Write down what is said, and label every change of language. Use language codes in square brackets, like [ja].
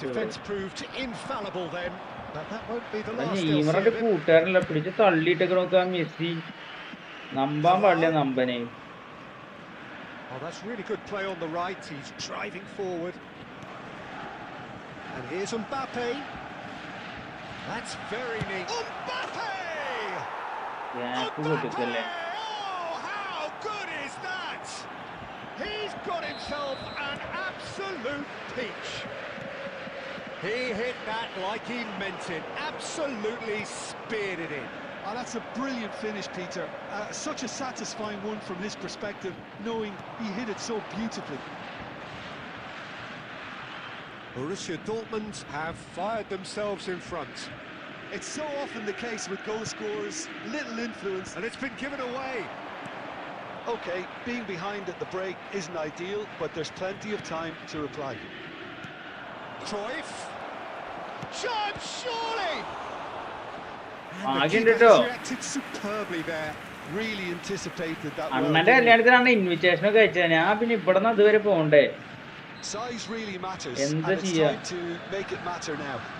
[en] defense proved infallible then, but that won't be the last. [ml] ഇവരുടെ കൂട്ടുകാരല്ല പിടിച്ച് തള്ളിയിട്ടൊക്കെ നോക്കാം Messi നമ്പാൻ പാടില്ല നമ്പനെ. [en] Oh, that's really good play on the right. He's driving forward. And here's Mbappe. That's very neat. Mbappe! Mbappe! Oh, how good is that? He's got himself an absolute peach. He hit that like he meant it. Absolutely speared it in. Oh, that's a brilliant finish, Peter. Such a satisfying one from his perspective, knowing he hit it so beautifully. Borussia Dortmund have fired themselves in front. It's so often the case with goal scorers, little influence, and it's been given away. Okay, being behind at the break isn't ideal, but there's plenty of time to reply. Cruyff. Chance, surely! Reacted superbly there. Really anticipated that well. [ml] invitation ഒക്കെ അയച്ചത് ഞാൻ പിന്നെ ഇവിടുന്ന് അതുവരെ പോകണ്ടേ [en] Size really matters, and it's time to make it matter now.